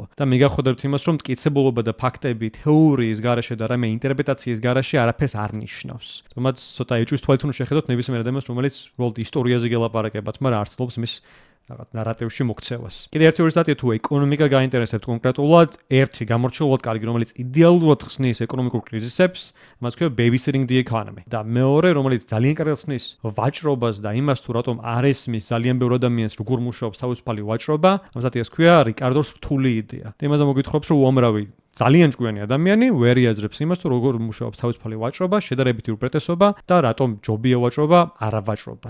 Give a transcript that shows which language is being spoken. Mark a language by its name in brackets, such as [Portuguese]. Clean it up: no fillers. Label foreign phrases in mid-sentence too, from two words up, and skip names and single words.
[Georgian] და მე გავხვდებით იმას, რომ მტკიცებულობა და ფაქტები თეორიის garaშე და რამე ინტერპრეტაციის garaშე არაფერს არ ნიშნავს. თუმცა ცოტა ეჭვის თვალით უნდა შეხედოთ ნებისმიერ ადამიანს, რომელიც უბრალოდ ისტორიაზე გელაპარაკებათ, მაგრამ არ ცდილობს მის რაღაც ნარატივში მოქცევას. კიდე ერთი ორი სტატია თუ ეკონომიკა გაინტერესებთ კონკრეტულად, ერთი გამორჩეულად კარგი, რომელიც იდეალურად ხსნის ეკონომიკურ კრიზისებს, მას ქვია babysitting the economy. და მეორე, რომელიც ძალიან კარგად ხსნის ვაჭრობას და იმას თუ რატომ არ ესმის ძალიან ბევრ ადამიანს როგორ მუშაობს თავისუფალი ვაჭრობა, ამ სტატიას ქვია რიკარდოს რთული იდეა. და იმაზე მოგვითხრობს, რომ უამრავი ძალიან ჭკვიანი ადამიანი ვერ იაძრებს იმას, თუ როგორ მუშაობს თავისუფალი ვაჭრობა, შედარებითი უპრეტესობა და რატომ ჯობია ვაჭრობა, არა ვაჭრობას.